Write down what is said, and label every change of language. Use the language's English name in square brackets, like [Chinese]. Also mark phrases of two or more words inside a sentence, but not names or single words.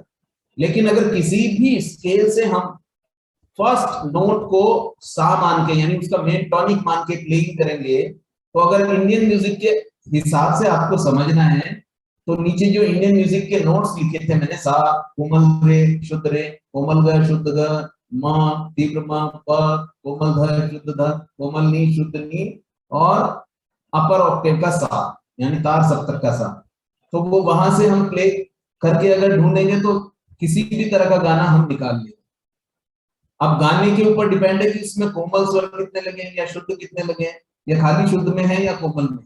[Hindi] लेकिन अगर किसी भी स्केल से हम [English] first note [Hindi] को सा मान के, यानी उसका [English] main tonic [Hindi] मान के प्लेइंग करेंगे, तो अगर [English] Indian music [Hindi] के हिसाब से आपको समझना है तो नीचे जो [English] Indian music [Hindi] के नोट्स लिखे थे मैंने, सा, कोमल रे, शुद्ध रे, कोमल ग, शुद्ध ग, म, तीव्र म, प, कोमल ध, शुद्ध ध, कोमल नी, शुद्ध नी, और [English] upper octave [Hindi] का सा, यानी तार सप्तक का सा। तो वो वहां से हम प्ले करके अगर ढूंढेंगे तो किसी भी तरह का गाना हम निकाल लेंगे। अब गाने के ऊपर डिपेंड है कि उसमें कोमल स्वर कितने लगे हैं या शुद्ध कितने लगे हैं, या खाली शुद्ध में है या कोमल में।